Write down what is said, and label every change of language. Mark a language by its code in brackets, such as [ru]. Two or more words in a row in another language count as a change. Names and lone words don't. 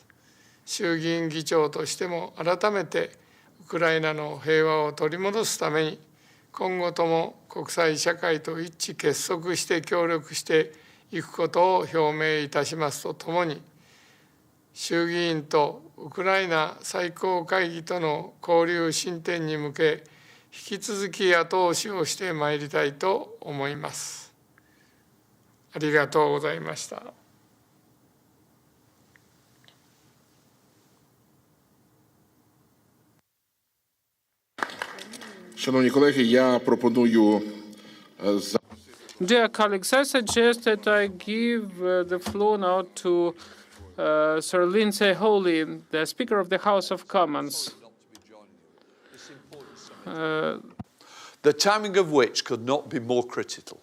[ja] 衆議院議長としても改めてウクライナの平和を取り戻すために、今後とも国際社会と一致結束して協力していくことを表明いたしますとともに、衆議院とウクライナ最高会議との交流進展に向け、引き続き後押しをしてまいりたいと思います。ありがとうございました。 [uk] Шановні колеги, я пропоную [en] Dear colleagues, I suggest that I give the floor now to Sir Lindsay Holy, the Speaker of the House of Commons. The timing of which could not be more critical.